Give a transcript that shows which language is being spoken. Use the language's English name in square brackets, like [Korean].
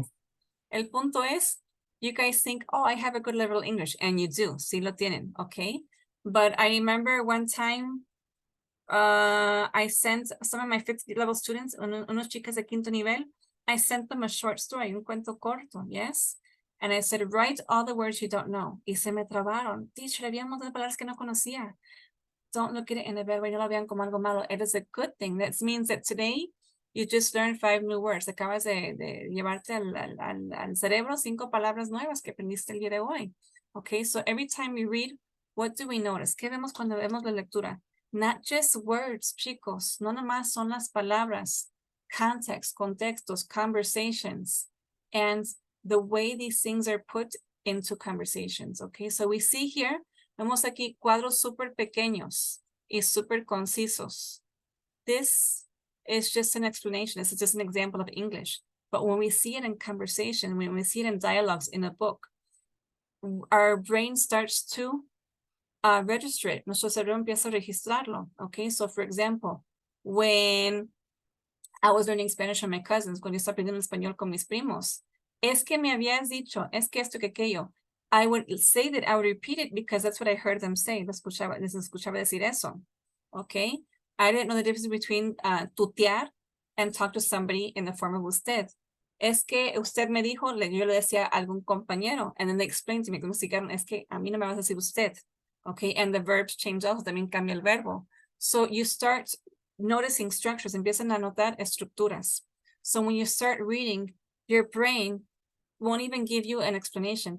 [English] is, [Spanish] el punto es, [English] you guys think, oh, I have a good level of English, and you do, [Spanish] sí lo tienen, [English] okay? But I remember one time, I sent some of my fifth level students, [Spanish] unos chicas de quinto nivel, [English] I sent them a short story, [Spanish] un cuento corto, [English] yes? And I said, write all the words you don't know. [Spanish] Y se me trabaron. Teacher, había un montón de palabras que no conocía. [English] Don't look at it in a bad way, [Spanish] no lo vean como algo malo. [English] It is a good thing. That means that today, you just learned 5 new words. [Spanish] Acabas de llevarte al cerebro 5 palabras nuevas que aprendiste el día de hoy. [English] Okay, so every time we read, what do we notice? [Spanish] ¿Qué vemos cuando vemos la lectura? [English] Not just words, [Spanish] chicos. No nomás son las palabras. [English] Context, contextos, conversations, and the way these things are put into conversations. Okay, so we see here, [Spanish] vemos aquí cuadros súper pequeños y súper concisos. [English] This is just an explanation. This is just an example of English. But when we see it in conversation, when we see it in dialogues in a book, our brain starts to register it. [Spanish] Nuestro cerebro empieza a registrarlo. [English] Okay, so for example, when I was learning Spanish from my cousins, [Spanish] cuando yo estaba aprendiendo español con mis primos, es que me habías dicho, es que esto, que aquello. [English] I would say that, I would repeat it because that's what I heard them say. [Spanish] Les escuchaba decir eso. [English] Okay, I didn't know the difference between tutear and talk to somebody in the form of usted. [Spanish] Es que usted me dijo, yo le decía a algún compañero, [English] and then they explained to me, [Spanish] como explicaron, es que a mí no me vas a decir usted. [English] Okay, and the verbs change also, [Spanish] también cambia el verbo. [English] So you start noticing structures, [Spanish] empiezan a notar estructuras. [English] So when you start reading, your brain won't even give you an explanation.